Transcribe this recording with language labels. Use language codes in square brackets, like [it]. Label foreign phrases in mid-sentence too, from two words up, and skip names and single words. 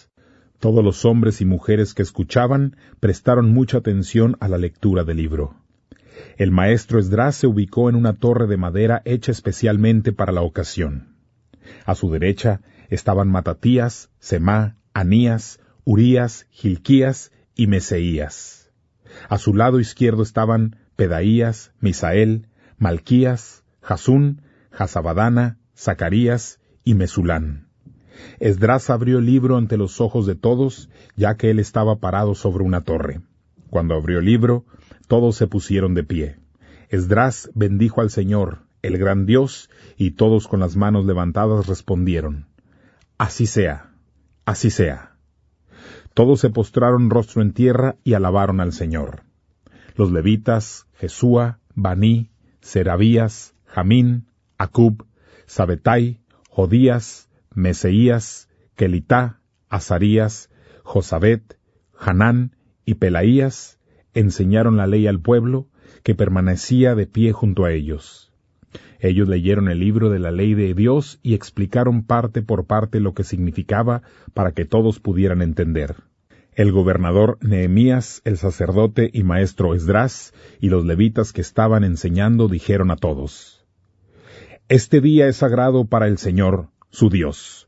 [es] Todos los hombres y mujeres que escuchaban prestaron mucha atención a la lectura del libro. El maestro Esdras se ubicó en una torre de madera hecha especialmente para la ocasión. A su derecha estaban Matatías, Semá, Anías, Urías, Gilquías y Meseías. A su lado izquierdo estaban Pedaías, Misael, Malquías, Jasún, Jasabadana, Zacarías y Mesulán. Esdras abrió el libro ante los ojos de todos, ya que él estaba parado sobre una torre. Cuando abrió el libro, todos se pusieron de pie. Esdras bendijo al Señor, el gran Dios, y todos con las manos levantadas respondieron: «Así sea, así sea». Todos se postraron rostro en tierra y alabaron al Señor. Los levitas, Jesúa, Baní, Serabías, Jamín, Acub, Sabetai, Jodías, Meseías, Kelitá, Azarías, Josabet, Hanán y Pelaías enseñaron la ley al pueblo, que permanecía de pie junto a ellos. Ellos leyeron el libro de la ley de Dios y explicaron parte por parte lo que significaba para que todos pudieran entender. El gobernador Nehemías, el sacerdote y maestro Esdras, y los levitas que estaban enseñando dijeron a todos: Este día es sagrado para el Señor, su Dios.